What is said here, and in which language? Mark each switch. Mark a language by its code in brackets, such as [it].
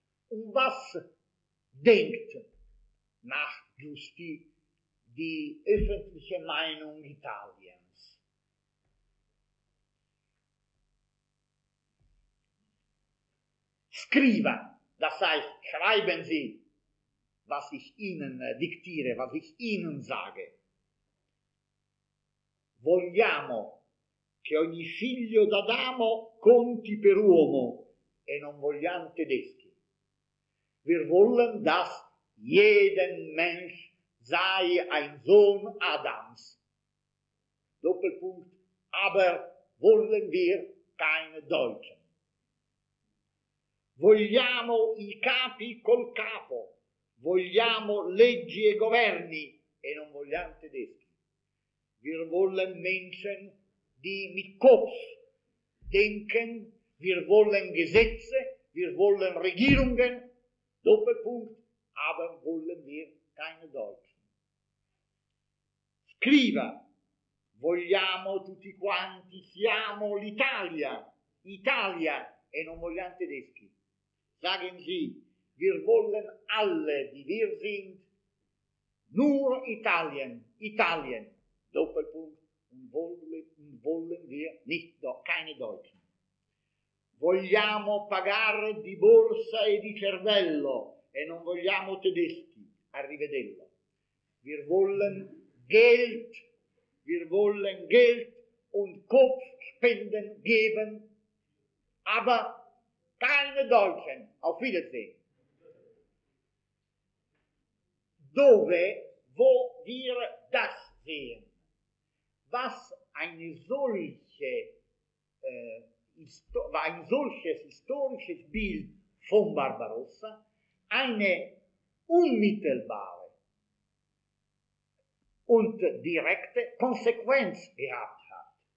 [de] Und was denkt nach Giusti die öffentliche Meinung Italiens? [it] Scriva, [de] das heißt, schreiben Sie, was ich Ihnen diktiere, was ich Ihnen sage. [it] Vogliamo che ogni figlio d'Adamo conti per uomo e non vogliamo tedeschi. [de] Wir wollen, dass jeden Mensch sei ein Sohn Adams. Doppelpunkt. Aber wollen wir keine Deutschen. [it] Vogliamo i capi col capo. Vogliamo leggi e governi e non vogliamo tedeschi. [de] Wir wollen Menschen, die mit Kopf denken. Wir wollen Gesetze, wir wollen Regierungen. Doppelpunkt, aber wollen wir keine Deutschen. [it] Scriva, vogliamo tutti quanti, siamo l'Italia, Italia e non vogliamo tedeschi. [de] Sagen Sie, wir wollen alle, die wir sind, nur Italien, Italien, Doppelpunkt, wollen wir nicht, keine Deutschen. [it] Vogliamo pagare di borsa e di cervello e non vogliamo tedeschi, arrivederlo. [de] Wir wollen Geld und Kopf spenden, geben, aber keine Deutschen, auf Wiedersehen. [it] Dove, [de] wo wir das sehen, was ein solches historisches Bild von Barbarossa, eine unmittelbare und direkte Konsequenz gehabt hat.